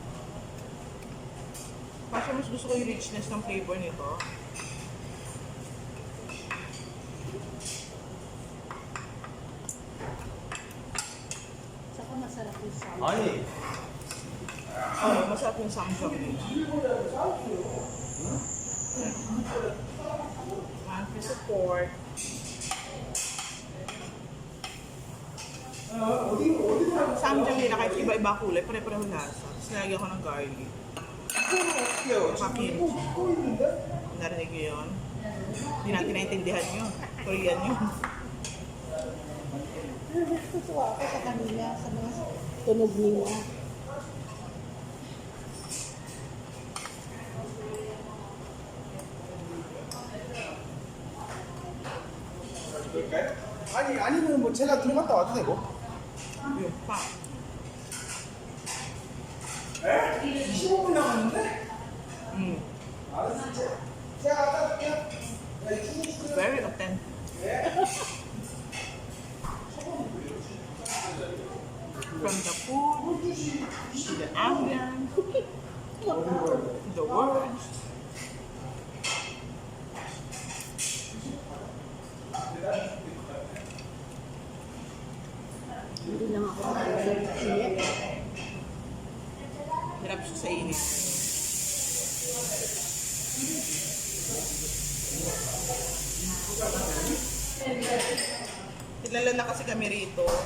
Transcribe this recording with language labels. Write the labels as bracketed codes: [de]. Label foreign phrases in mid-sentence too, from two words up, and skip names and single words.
[tl] Kasi mas gusto ko yung richness ng flavor nito. Saka masarap yung sound. Masarap yung samgyup nila. [en] One piece of pork. [tl] Samgyup nila kahit iba-iba kulay, pare-pareho lasa. Tapos nilagyan ko ng garlic. Pakimchi. Narinig nyo yun? Hindi natin naintindihan yun. Korean yun. Natutuwa ako sa kanila, sa mga tunog nila. [ko] 아니면 뭐 제가 들어갔다 와도 되고. [tl] Yung pa. [ko] 15분 남았는데? 알았어. 제가 갖다 줄게요. [en] Very authentic. From the food, to the ambience, to the words. [tl] Hindi lang ako init. Hirap siya sa init. Kilala na kasi kami rito.